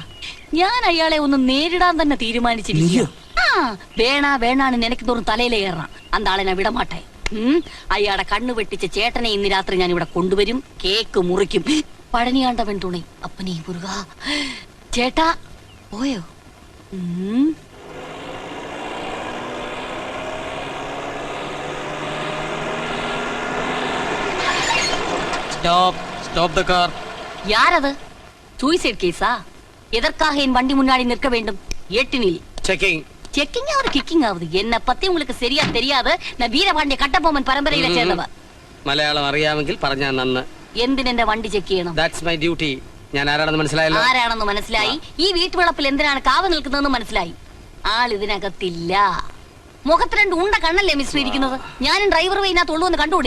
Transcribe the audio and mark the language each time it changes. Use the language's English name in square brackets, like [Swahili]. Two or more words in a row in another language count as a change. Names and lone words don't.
[Malayalam] ഞാൻ അയാളെ ഒന്ന് നേരിടാൻ തന്നെ തീരുമാനിച്ചിരിക്കുക. വേണാണ് നിനക്ക് തോറും തലയിലേറണം. അന്താളെ ഞാൻ വിടമാട്ടെ. അയാളെ കണ്ണു വെട്ടിച്ച ചേട്ടനെ ഇന്ന് രാത്രി ഞാൻ ഇവിടെ കൊണ്ടുവരും. കേക്ക് മുറിക്കും. [Tamil] பழனியாண்டவன் துணை அப்பனே முருகா. [Malayalam] ചേട്ടാ പോയോ? [English] Stop the car. [Tamil] யாரது? சூசைட் கேஸா? எதற்காக என் வண்டி முன்னாடி நிற்க வேண்டும்? எட்டினில் [Malayalam] ചെക്കിംഗ്. [Tamil] செக்கிங் ஆகுது, கிக்கிங் ஆகுது. என்ன பத்தி உங்களுக்கு சரியா தெரியாது. நான் வீரபாண்டிய கட்டபொம்மன் பரம்பரையிலெ சேர்ந்தவ. [Malayalam] മലയാളം അറിയാമെങ്കിൽ പറഞ്ഞാൽ നന്ന്. എന്തിനെന്റെ വണ്ടി ചെക്ക് ചെയ്യണം? [English] That's my duty. [Malayalam] ഞാൻ ആരാണെന്ന് മനസ്സിലായല്ലോ. ആരാണെന്ന് മനസ്സിലായി. ഈ വീട്ടുവളപ്പിൽ എന്തിനാണ് കാവ നിൽക്കുന്നതെന്ന് മനസ്സിലായി. ആൾ ഇതിനകത്തില്ല. മുഖത്ത് രണ്ട് ഉണ്ട കണ്ണല്ലേ മിസ്റ്റർ ഇരിക്കുന്നത്. ഞാനും ഡ്രൈവർ വൈനകത്ത് ഉള്ളൂ എന്ന് കണ്ടുകൂടെ?